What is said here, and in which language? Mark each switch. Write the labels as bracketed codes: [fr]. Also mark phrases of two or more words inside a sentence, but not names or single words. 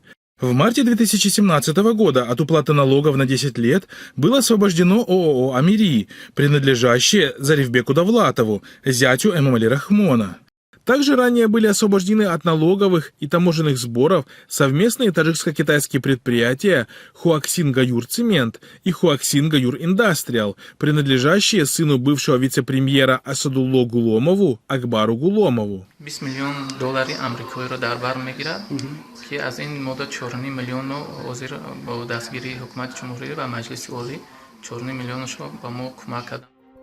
[ru] В марте 2017 года от уплаты налогов на 10 лет было освобождено ООО «Амири», принадлежащее Зарифбеку Давлатову, зятю Эмомали Рахмона. Также ранее были освобождены от налоговых и таможенных сборов совместные таджикско-китайские предприятия Хуаксин Гаюр Цемент и Хуаксин Гаюр Индастриал, принадлежащие сыну бывшего вице-премьера Асадулло Гуломову Акбару Гуломову. [tg] 20 миллион долларов америкоиро дар бар мегирад ки аз ин модат 4 миллион озир бо дастгири ҳукумати ҷумҳурӣ ва маҷлиси олӣ 4 миллионшо ба мо кӯмак кард.